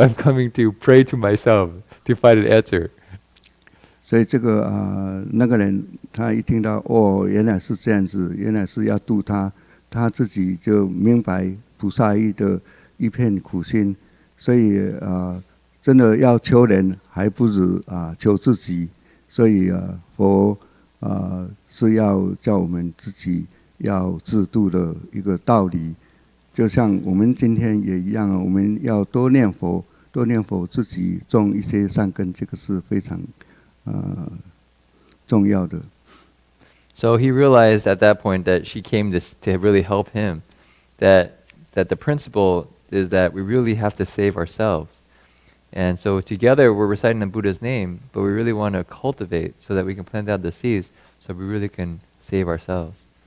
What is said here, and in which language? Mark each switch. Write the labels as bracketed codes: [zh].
[en] So I'm coming to pray to myself to find an answer." [zh] 所以这个那个人他一听到原来是这样子，原来是要度他，他自己就明白菩萨意的一片苦心，所以真的要求人，还不如求自己。所以佛是要叫我们自己要自度的一个道理，就像我们今天也一样，我们要多念佛，多念佛，自己种一些善根，这个是非常重要的。 [en] So he realized at that point that she came to really help him, that the principle is that we really have to save ourselves. And so together we're reciting the Buddha's name, but we really want to cultivate so that we can plant out the seeds so we really can save ourselves.